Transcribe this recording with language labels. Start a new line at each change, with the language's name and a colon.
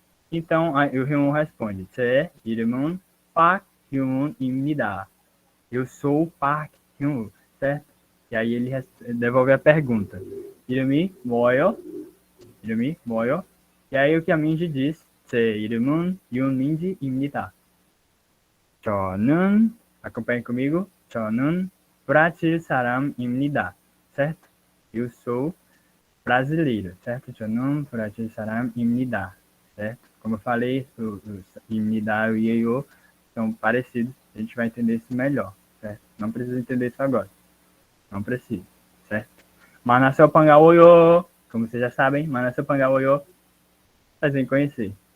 Portuguese: Então, o Hyun responde,
Korean: 제 이름은 박hyun입니다.
Portuguese: Eu sou Park Hyun, certo? E aí ele devolve a pergunta.
Korean: 이름이 뭐예요?
Portuguese: E aí o que a Mindy diz,
Korean: 제 이름은 윤민지입니다. 저는,
Portuguese: acompanhe comigo,
Korean: 저는 브라질 사람입니다.
Portuguese: Certo? Eu sou brasileiro, certo?
Korean: 저는 브라질 사람입니다.
Portuguese: Certo? Como eu falei, o 입니다 e eu são parecidos. A gente vai entender isso melhor, certo? Não precisa entender isso agora. Não precisa, certo?
Korean: 만나서 반가워요.
Portuguese: Como vocês já sabem,
Korean: 만나서 반가워요.
Portuguese: Prazer em conhecer.